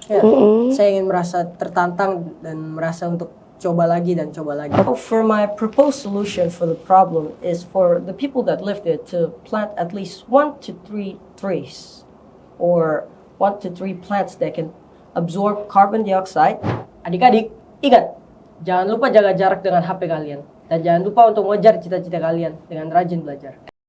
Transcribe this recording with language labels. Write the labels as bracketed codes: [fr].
[id] Ya, saya ingin merasa tertantang dan merasa untuk coba lagi dan coba lagi. [en] For my proposed solution for the problem is for the people that live there to plant at least 1 to 3 trees or 1 to 3 plants that can absorb carbon dioxide. [id] Adik-adik, ingat, jangan lupa jaga jarak dengan HP kalian dan jangan lupa untuk mengejar cita-cita kalian dengan rajin belajar.